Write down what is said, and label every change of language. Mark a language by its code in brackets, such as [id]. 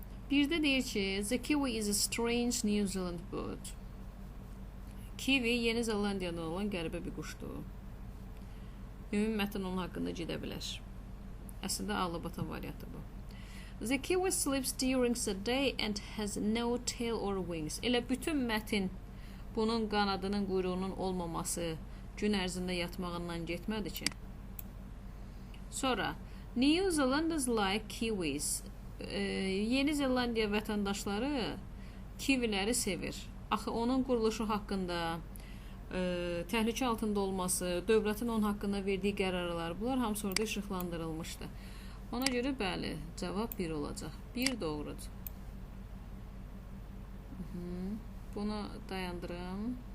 [az] Bir də deyir ki, [en] the kiwi is a strange New Zealand bird. [az] Kiwi Yeni Zelandiyadan olan qəribə bir quşdur. Ümumi mətn onun haqqında gedə bilər. Əslində ağlabatan variantı bu. [en] The kiwi sleeps during the day and has no tail or wings. [az] Elə bütün mətn bunun qanadının, quyruğunun olmaması gün ərzində yatmağından getmədi ki. Sonra, [en] New Zealanders like kiwis. [az] Yeni Zelandiya vətəndaşları kiviləri sevir. Axı onun quruluşu haqqında, təhlükə altında olması, dövlətin onun haqqında verdiyi qərarlar, bunlar hamısı orada işıqlandırılmışdı. Ona görə bəli, cavab 1 olacaq. 1 doğrudur. Bunu dayandırım.